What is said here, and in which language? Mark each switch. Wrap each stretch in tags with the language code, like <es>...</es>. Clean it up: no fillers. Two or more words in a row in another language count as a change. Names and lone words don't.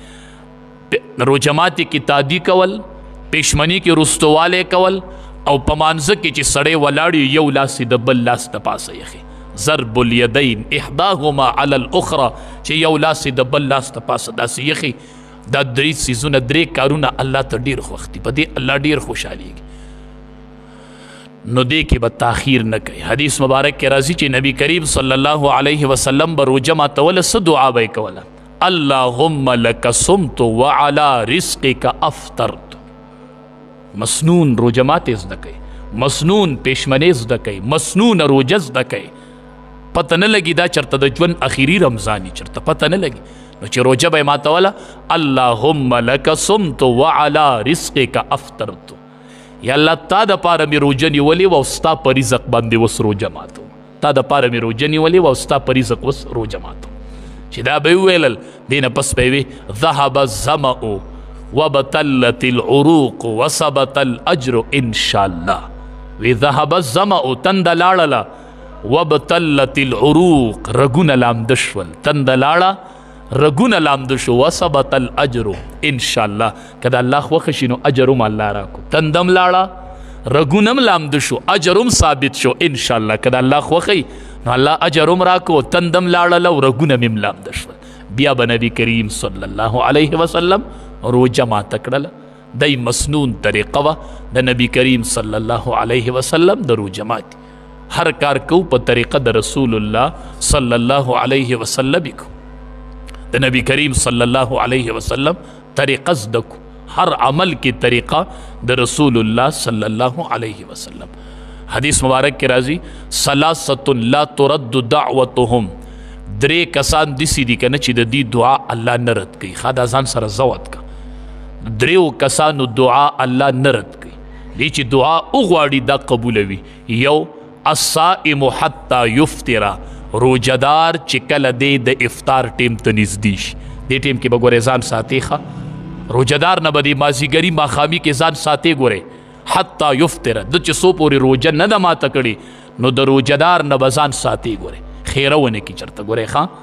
<ps>روژهماتي کې تادي کول پیشمنی کې رستوالی کول او په مانځه کې چې سړی ولاړ یو لاس د بل لاس ته پاسه یخي</ps> <ar>ضرب الیدین احداهما علی الاخرى</ar> <ps>چې یو لاس د بل لاس ته پاسه داسې یخي دا درې څیزونه درې کارونه الله ته ډېر خوښ دي په دې الله ډېر خوشحالیږي نو دې کې به تاخیر نه کوي. حدیث مبارک کې راځي چې نبی کریم</ps> <ar>صلی الله علیه وسلم</ar> <ps>به روژه ماتوله څه دعا به یې کوله</ps> <ar>اللهم لک صمت وعلی رزقک افطرت.</ar> <ps>مسنون روژه ماتې زده کوي مسنون پیشمنې زده کوي مسنون روژه زده کوي پته نه لګي دا چېرته د ژوند اخري رمضاني چېرته پته نه لګي نو چې روژه به یې ماتوله</ps> <ar>اللهم لک صمت وعلی رزقک افطرت</ar> <ps>یا الله تا دپاره مې روژه نیولې وه او ستا په رزق باندې اوس روژه ماتو تا دپاره مې روژه نیولې وه او ستا په رزق اوس روژه ماتو چې دا به یې وویلل دې نه پس به یې وي</ps> <ar>ذهب الظمأ وبطلت العروق وثبت الاجر ان شاء الله</ar> <ps>وی ذهب الظمأ تنده لاړله</ps> <ar>وبطلت العروق</ar> <ps>رګونه لامده شول تنده لاړه رګونه لامده شو</ps> <ar>وثبت الاجر ان شاء الله</ar> <ps>که د الله خوښه شي نو اجر هم الله راکو تندم لاړه رګونه هم لامده شو اجر هم ثابت شو</ps> <ar>ان شاء الله</ar> <ps>که د الله خوښه نو الله اجر هم راکو تندم لاړله او رګونه هم لامده شول بیا به نبی کریم</ps> <ar>صلی الله علیه وسلم</ar> <ps>روژه ماته کړله دی مسنون طریقه وه د نبی کریم</ps> <ar>صلی الله علیه وسلم</ar> <ps>د روژه ماتي هر کار کو په طریقه د رسول الله</ps> <ar>صلی الله علیه وسلم</ar> <ps>کو د نبی کریم</ps> <ar>صلی الله علیه وسلم</ar> <ps>طریقه زده کو هر عمل کې طریقه د رسول الله</ps> <ar>صلی الله علیه وسلم.</ar> <ps>حدیث مبارک کې راځي</ps> <ar>ثلاثه لا ترد دعوتهم</ar> <ps>درې کسان داسې دي که نه چې د دې دعا الله نه رد کوي ښه دا ځان سره ضبط کړه دریو کسانو دعا الله نه رد کوي دې چې دعا وغواړي دا قبولوي یو</ps> <ar>الصائم حتی یفطر،</ar> <ps>روجدار چې کله دی د افطار ټیم ته نږدې شي، دې ټیم کې به ګورې ځان ساتي ښه، روجدار نه به د مازدیګري ماښامي کې ځان ساتي ګورې،</ps> <ar>حتی یفطر</ar> <ps>د چې څو پورې روجه نه ده ماته کړې نو د روجدار نه به ځان ساتي ګورې، خیره ونه کي چېرته ګورې ښه.</ps>